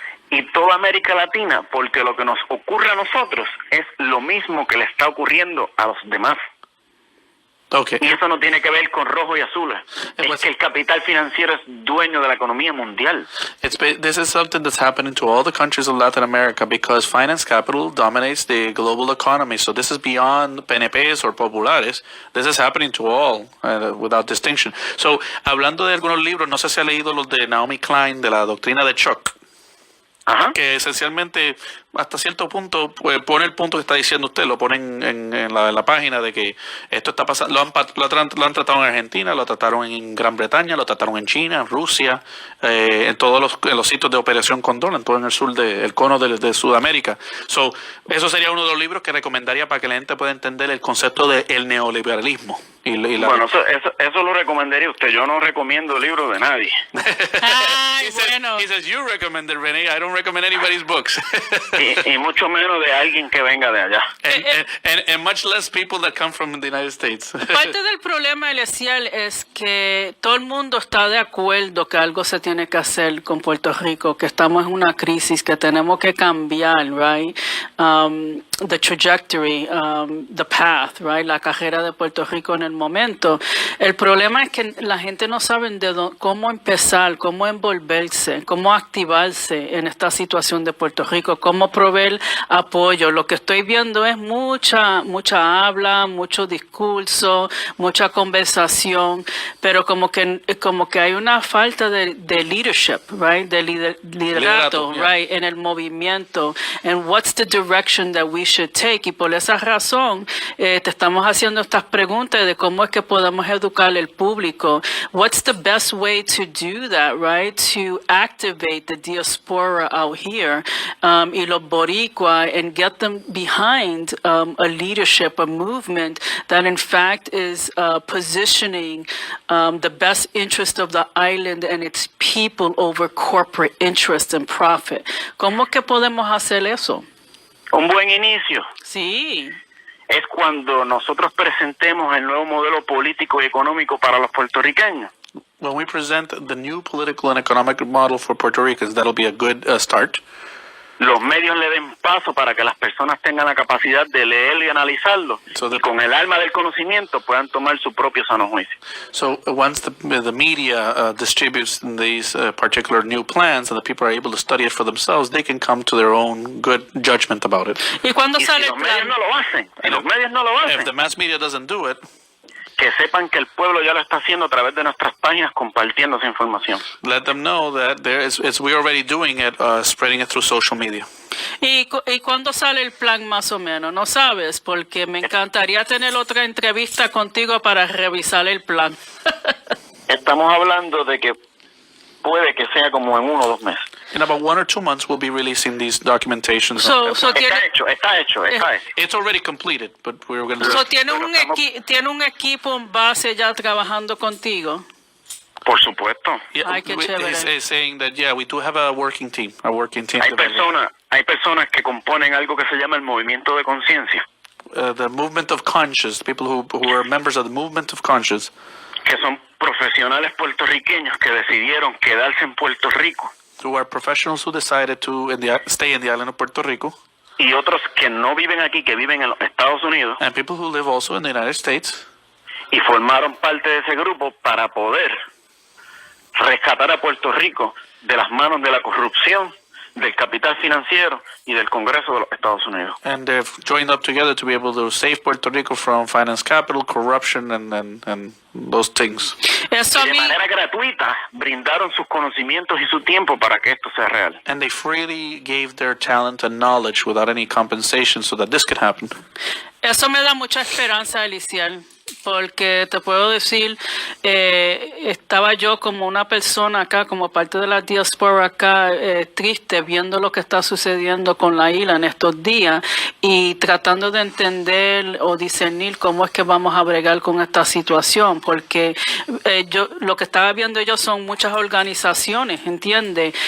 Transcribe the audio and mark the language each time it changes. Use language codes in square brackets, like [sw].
[es] y toda América Latina, porque lo que nos ocurre a nosotros es lo mismo que le está ocurriendo a los demás. [en] Okay. [es] Y eso no tiene que ver con rojo y azules. Es que el capital financiero es dueño de la economía mundial. [en] This is something that's happening to all the countries of Latin America because finance capital dominates the global economy. So this is beyond PNPs or populares. This is happening to all without distinction. [es] So, hablando de algunos libros, no sé si ha leído los de Naomi Klein, de la doctrina de shock. Ajá. Que esencialmente hasta cierto punto pues, pone el punto que está diciendo usted, lo ponen en la página de que esto está pasando, lo han tratado en Argentina, lo trataron en Gran Bretaña, lo trataron en China, en Rusia, en todos los sitios de Operación Condor, en todo en el sur del cono de Sudamérica. So, eso sería uno de los libros que recomendaría para que la gente pueda entender el concepto del neoliberalismo. Bueno, eso lo recomendaría usted. Yo no recomiendo libros de nadie. Ay, bueno. [en] He says, you recommend it, René. I don't recommend anybody's books. [es] y mucho menos de alguien que venga de allá. [en] And much less people that come from the United States. [es] Parte del problema inicial es que todo el mundo está de acuerdo que algo se tiene que hacer con Puerto Rico, que estamos en una crisis, que tenemos que cambiar, [en] right? The trajectory, the path, right? [es] La carrera de Puerto Rico en el momento. El problema es que la gente no sabe cómo empezar, cómo envolverse, cómo activarse en esta situación de Puerto Rico, cómo proveer apoyo. Lo que estoy viendo es mucha habla, mucho discurso, mucha conversación, pero como que hay una falta de [en] leadership, right? [es] De liderato, [en] right? [es] En el movimiento. [en] And what's the direction that we should take? [es] Y por esa razón te estamos haciendo estas preguntas de cómo es que podemos educar al público. [en] What's the best way to do that, right? To activate the diaspora out here [es] y los boricua [en] and get them behind a leadership, a movement that in fact is positioning the best interest of the island and its people over corporate interest and profit. [es] ¿Cómo que podemos hacer eso? Un buen inicio. Sí. Es cuando nosotros presentemos el nuevo modelo político y económico para los puertorriqueños. [en] When we present the new political and economic model for Puerto Ricans, that'll be a good start. [es] Los medios le den paso para que las personas tengan la capacidad de leerlo y analizarlo, y con el alma del conocimiento puedan tomar su propio sano juicio. [en] So once the media distributes these particular new plans and the people are able to study it for themselves, they can come to their own good judgment about it. [es] ¿Y cuándo sale si los medios no lo hacen? Los medios no lo hacen. [en] If the mass media doesn't do it, [es] que sepan que el pueblo ya lo está haciendo a través de nuestras páginas compartiendo esa información. [en] Let them know that we're already doing it, spreading it through social media. [es] ¿Y cuándo sale el plan más o menos? ¿No sabes? Porque me encantaría tener otra entrevista contigo para revisar el plan. Estamos hablando de que puede que sea como en 1 o 2 meses. [en] In about 1 or 2 months, we'll be releasing these documentations. [es] Está hecho. [en] It's already completed, but we're going to do it. [es] ¿Tiene un equipo en base ya trabajando contigo? Por supuesto. [en] Yeah, [es] Ay, qué chévere. [en] It's saying that, yeah, we do have a working team. [es] Hay personas que componen algo que se llama el movimiento de conciencia. [en] The movement of conscience, people who are members of the movement of conscience. [es] Que son profesionales puertorriqueños que decidieron quedarse en Puerto Rico. [en] Who are professionals who decided to stay in the island of Puerto Rico. [es] Y otros que no viven aquí, que viven en los Estados Unidos. [en] And people who live also in the United States. [es] Y formaron parte de ese grupo para poder rescatar a Puerto Rico de las manos de la corrupción, del capital financiero y del Congreso de los Estados Unidos. [en] And they've joined up together to be able to save Puerto Rico from finance capital, corruption, and those things. [es] Y de manera gratuita brindaron sus conocimientos y su tiempo para que esto sea real. [en] And they freely gave their talent and knowledge without any compensation so that this could happen. [es] Eso me da mucha esperanza, Eliciel, porque te puedo decir, estaba yo como una persona acá, como parte de la diáspora acá, triste, viendo lo que está sucediendo con la isla en estos días y tratando de entender o discernir cómo es que vamos a bregar con esta situación, porque yo lo que estaba viendo yo son muchas organizaciones, ¿entiendes?